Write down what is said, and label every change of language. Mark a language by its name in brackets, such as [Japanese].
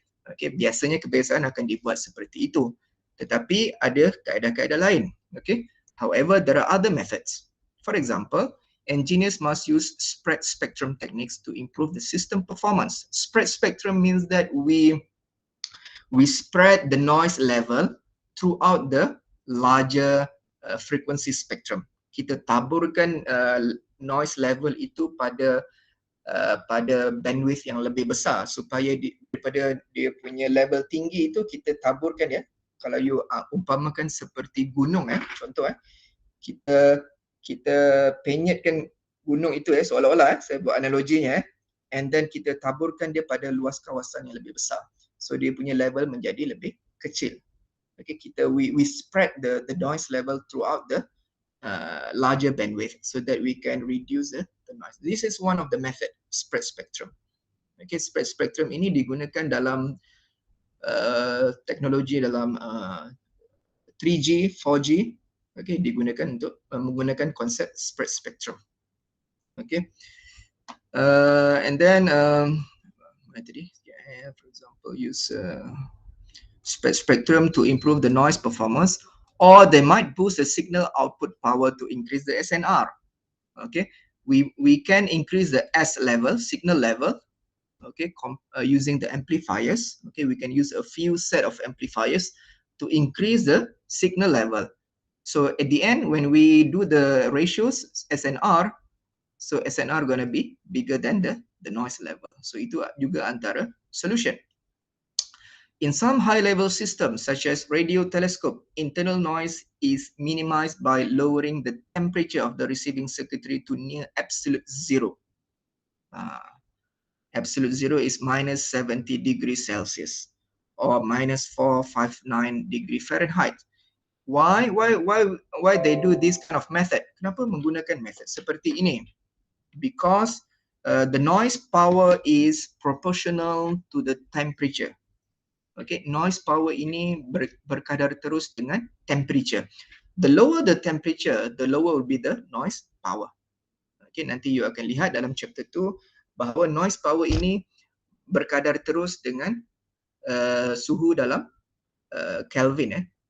[Malay] Okay, biasanya kebiasaan akan dibuat seperti itu. Tetapi ada kaedah-kaedah lain. [English] Okay, however, there are other methods. For example, engineers must use spread spectrum techniques to improve the system performance. Spread spectrum means that we spread the noise level throughout the larger frequency spectrum. [Malay] Kita taburkan noise level itu pada bandwidth yang lebih besar supaya daripada dia punya level tinggi itu kita taburkan ya. Kalau you umpamakan seperti gunung contoh kita penyetkan gunung itu seolah-olah saya buat analoginya [English] and then [Malay] kita taburkan dia pada luas kawasan yang lebih besar. So dia punya level menjadi lebih kecil. [English] Okay, we spread the noise level throughout the larger bandwidth so that we can reduce the noise. This is one of the method, spread spectrum. [Malay] Okay, spread spectrum ini digunakan dalam teknologi dalam 3G, 4G. Okay, digunakan untuk menggunakan konsep spread spectrum. [English] Okay, and then for example, use spread spectrum to improve the noise performance, or they might boost the signal output power to increase the SNR. Okay, we can increase the S level, signal level, okay, using the amplifiers. Okay, we can use a few set of amplifiers to increase the signal level. So at the end, when we do the ratios SNR, so SNR gonna be bigger than the noise level. [Malay] So itu juga antara solution. [English] In some high-level systems, such as radio telescope, internal noise is minimized by lowering the temperature of the receiving circuitry to near absolute zero. Absolute zero is minus 70 degrees Celsius or minus 459 degree Fahrenheit. Why they do this kind of method? [Malay] Kenapa menggunakan method seperti ini? [English] Because the noise power is proportional to the temperature. [Malay] Okay, noise power ini berkadar terus dengan temperature. [English] The lower the temperature, the lower will be the noise power. [Malay] Okay, nanti you akan lihat dalam chapter 2 bahawa noise power ini berkadar terus dengan suhu dalam Kelvin.